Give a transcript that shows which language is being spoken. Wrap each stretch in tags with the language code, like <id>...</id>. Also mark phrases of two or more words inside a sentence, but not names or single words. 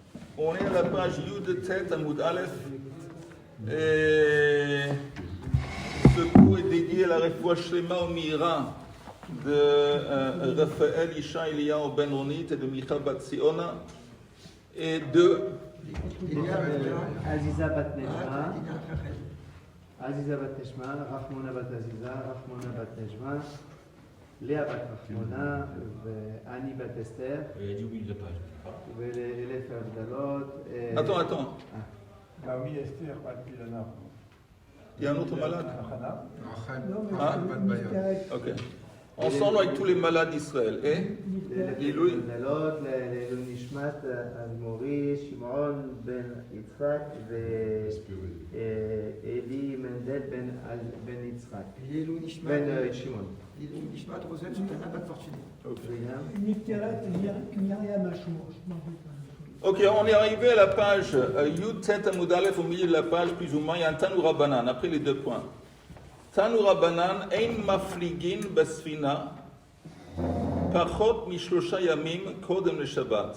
<fr>On est à la page</fr> <he>יוד טית עמוד אלף.</he> <fr>Et ce cours est dédié à la</fr> <he>רפואה שלמה</he> <fr>au Mira de Raphaël Isha Eliyahu Ben Ronit et de Michal Bat Siona et de Aziza Bat Nejma, Aziza Bat Nejma, Rachmona Bat Aziza, Rachmona Bat Nejma, Léa Bat Rachmona, Annie Bat Esther, Elef Avdalot. Attends. Naomi Esther Bat Pilana. Il y a un autre malade? Ah, Ok. Ensemble avec tous les malades d'Israël. Et Louis.</fr> <he>לעילוי נשמת, Admori, Shimon Ben Yitzhak, Eli Mendel Ben Yitzhak. לעילוי נשמת. Ben Shimon. לעילוי נשמת, Rosette, Sultana, Bat Fortuné.</he> <fr>Ok, on est arrivé à la page</fr> <he>יוד טית עמוד אלף,</he> <fr>au milieu de la page, plus ou moins, il y a un</fr> <arc>תנו רבנן,</arc> <fr>après les deux points.</fr> <arc>תנו רבנן,</arc> <he>אין מפליגין בספינה, פחות משלשה ימים קודם לשבת.</he>